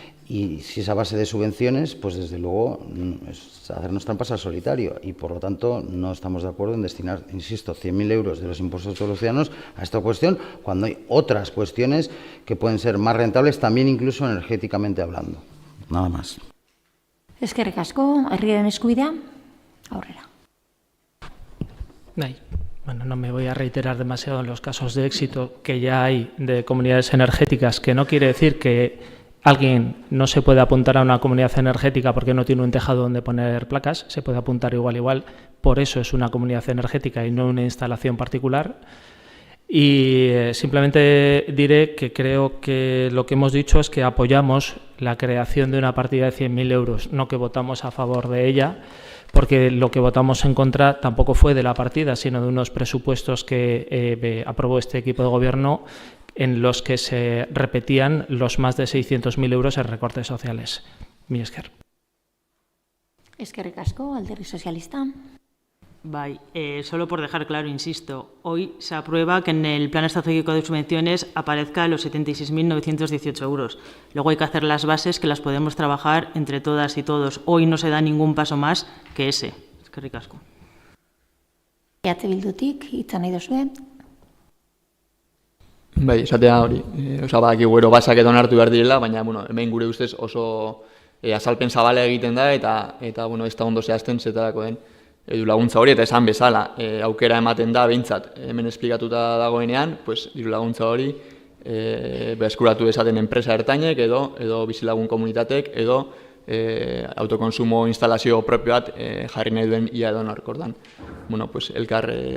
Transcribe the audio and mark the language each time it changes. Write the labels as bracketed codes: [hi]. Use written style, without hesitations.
[es] Y si es a base de subvenciones, pues desde luego es hacernos trampas al solitario y por lo tanto no estamos de acuerdo en destinar, insisto, 100.000 euros de los impuestos de todos los ciudadanos a esta cuestión cuando hay otras cuestiones que pueden ser más rentables también incluso energéticamente hablando. Nada más. [eu] Eskerrik asko, herriaren eskubidea, aurrera. [es] Bueno, no me voy a reiterar demasiado en los casos de éxito que ya hay de comunidades energéticas, que no quiere decir que alguien no se puede apuntar a una comunidad energética porque no tiene un tejado donde poner placas, se puede apuntar igual, por eso es una comunidad energética y no una instalación particular. Y simplemente diré que creo que lo que hemos dicho es que apoyamos la creación de una partida de 100.000 euros, no que votamos a favor de ella, porque lo que votamos en contra tampoco fue de la partida, sino de unos presupuestos que aprobó este equipo de gobierno en los que se repetían los más de 600.000 euros en recortes sociales. [eu] Mi esker. Eskerrik asko, Alderdi Sozialista. [es] Bai, solo por dejar claro, insisto, hoy se aprueba que en el Plan Estratégico de Subvenciones aparezca los 76.918 euros. Luego hay que hacer las bases que las podemos trabajar entre todas y todos. Hoy no se da ningún paso más que ese. [eu] Eskerrik asko. EH Bildutik, hitza nahi duzue. Bai, esatea hori, badakigu gero basak eta onartu behar direla, baina hemen gure ustez oso azalpen zabala egiten da eta ez da ondo zehazten zetarako den diru laguntza hori, eta esan bezala, aukera ematen da behintzat, hemen esplikatuta dagoenean, diru laguntza hori eskuratu dezaten enpresa ertainek edo bizilagun komunitatek edo autokonsumo instalazio propio bat jarri nahi duen ia edo nork ordan. Elkar